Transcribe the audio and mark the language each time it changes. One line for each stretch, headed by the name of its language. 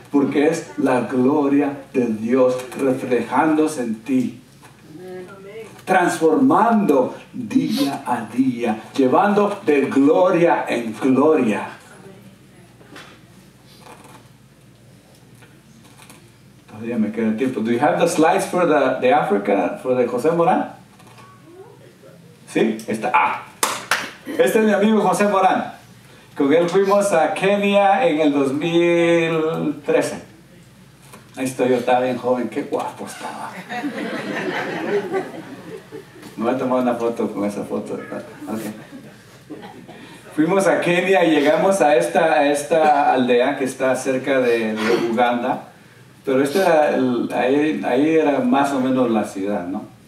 Spanish: Porque es la gloria de Dios reflejándose en ti. Transformando día a día, llevando de gloria en gloria. Todavía me queda tiempo.
English: Do you have the slides for the Africa, for the José Morán?
Spanish: ¿Sí? Está. Este es mi amigo José Morán. Con él fuimos a Kenia en el 2013. Ahí estoy, yo estaba bien joven, qué guapo estaba. Me voy a tomar una foto con esa foto. Okay. Fuimos a Kenia y llegamos a esta aldea que está cerca de Uganda. Pero ahí era más o menos la ciudad, ¿no?